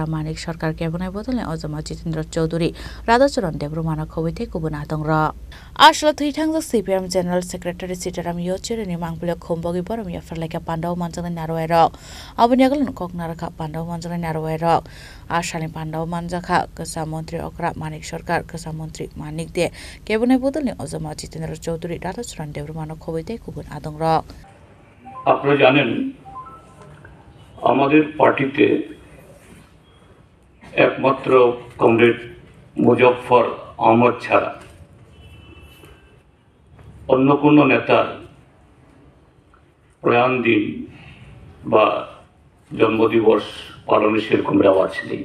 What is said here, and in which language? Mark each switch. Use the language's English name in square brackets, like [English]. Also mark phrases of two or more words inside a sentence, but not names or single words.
[Kok Borok] Manik Sarkar Cabinet Bodole Ozama Jitendra Chaudhuri Radhacharan Debrumana Khobite Kubuna Dongra Ashla Thui Thangjak CPM [English] General Secretary [Kok Borok] Sitaram Yechurini Mangpula Khombogi Borom Yafarleka Pandau Manjang Narwairok Abunyagal Koknaraka Pandau Manjang Narwairok Ashalin Pandau Manjaka Kasa Montri Okra Manik Sarkar Kasa Montri Manik De Cabinet Bodole Ozama Jitendra Chaudhuri Radhacharan দেবরুমানো খবইতে কুবুন আদংরক [Bangla] আপনারা জানেন আমাদের পার্টিতে একমাত্র কমরেড মুজফফর আহমদ ছাড়া অন্য কোনো নেতার প্রয়াণ দিন বা জন্মদিবস পালনের সেরকম রেওয়াজ নেই।